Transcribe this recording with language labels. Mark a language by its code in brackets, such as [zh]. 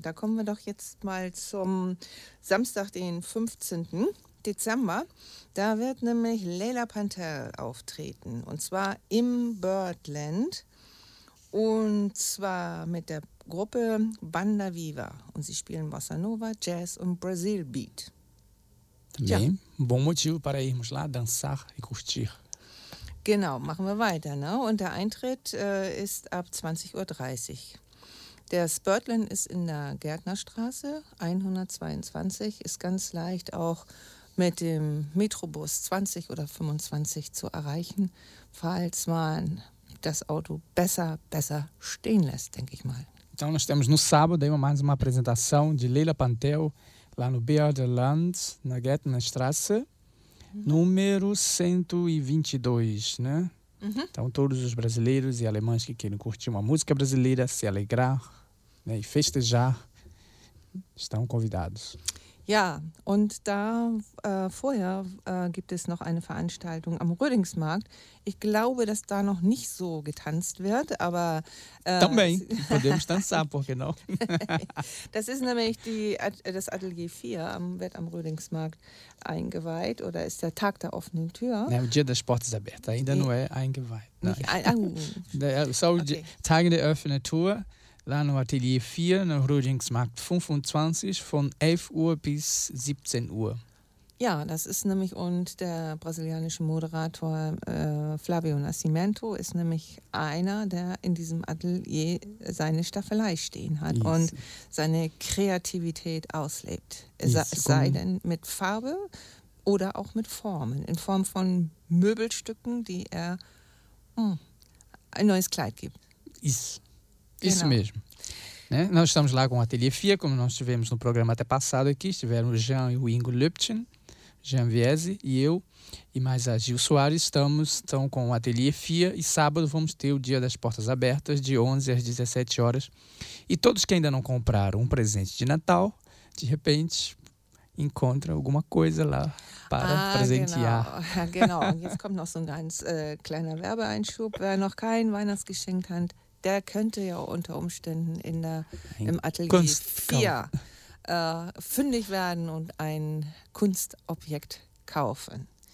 [de] Da kommen wir doch jetzt mal zum Samstag, den 15. Dezember. Da wird nämlich Leila Pantel auftreten. Und zwar im Birdland. Und zwar mit der Gruppe Banda Viva. Und sie spielen Bossa Nova, Jazz und Brazil Beat. Ja. [pt] Bem, bom motivo para irmos lá dançar e curtir. [de] Genau, machen wir weiter. Ne? Und der Eintritt ist ab 20.30 Uhr. Der Birdland ist in der Gärtnerstraße 122, ist ganz leicht auch mit dem Metrobus 20 oder 25 zu erreichen, falls man das Auto besser stehen lässt, denke ich mal. [pt] Então nós temos no sábado mais uma apresentação de Leila Pantel lá no Birdland, na Gärtnerstraße. Número 122, né? Uhum. Então, todos os brasileiros e alemães que querem curtir uma música brasileira, se alegrar, né, e festejar, estão convidados. [de] Ja, und da vorher gibt es noch eine Veranstaltung am Rödingsmarkt. Ich glaube, dass da noch nicht so getanzt wird, aber... [pt] Também, podemos dançar, por que não? [de] Das ist nämlich das Atelier 4, wird am Rödingsmarkt eingeweiht, oder ist der Tag der offenen Tür? [pt] Nein, o Dia das Portas Aberta, ainda não é eingeweiht. [de] Nicht so, Tag der offenen Tür... [pt] Lá no Atelier 4, no Rödingsmarkt 25, [de] von 11 Uhr bis 17 Uhr. Ja, das ist nämlich, und der brasilianische Moderator Flavio Nascimento ist nämlich einer, der in diesem Atelier seine Staffelei stehen hat [pt] Isso. [de] Und seine Kreativität auslebt. Sei denn mit Farbe oder auch mit Formen, in Form von Möbelstücken, die er ein neues Kleid gibt. [pt] Isso. Isso genau. mesmo. Né? Nós estamos lá com o Ateliê Fia, como nós tivemos no programa até passado aqui. Estiveram o Jean e o Ingo Lüptchen, Jean Viese e eu, e mais a Gil Soares. Estão com o Ateliê Fia e sábado vamos ter o Dia das Portas Abertas, de 11 às 17 horas. E todos que ainda não compraram um presente de Natal, de repente encontram alguma coisa lá para presentear. [de] Genau. Jetzt kommt noch so ein ganz kleiner Werbeeinschub. Wer noch kein Weihnachtsgeschenk hat, der könnte ja unter Umständen im Atelier Kunst, 4 fündig werden und ein Kunstobjekt kaufen.